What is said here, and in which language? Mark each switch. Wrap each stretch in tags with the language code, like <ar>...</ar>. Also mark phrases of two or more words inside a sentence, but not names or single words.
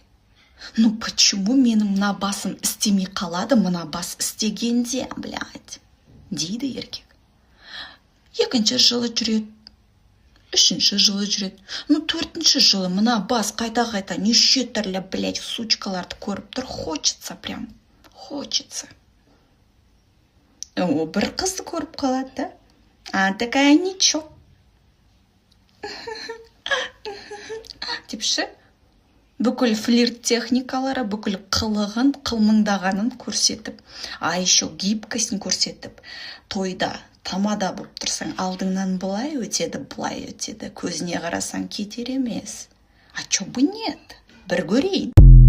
<ru>Ну почему</ru> <kk>менің мына басым істемей қалады, мына бас істегенде, блядь, дейді еркек. Екінші жылы жүреді, үшінші жылы жүреді. Ну төртінші жылы мына бас қайта-қайта неше түрлі, блядь, сучкаларды көріп тұр.</kk> <ru>Хочется прям, хочется.</ru> <kk>Бір қызды көріп қалады, да?</kk> <ru>А такая ничего.</ru> <kk>Депші, бүкіл флирт техникалары, бүкіл қылығын, қылмыңдағанын көрсетіп,</kk> <ru>а еще</ru> <kk>гибкосын көрсетіп, тойда тамада болып тұрсаң, алдыңнан былай өтеді, былай өтеді, көзіне қарасаң кетер емес.</kk> <ru>А чё бы нет?</ru> <kk>Бір көрейін.</kk>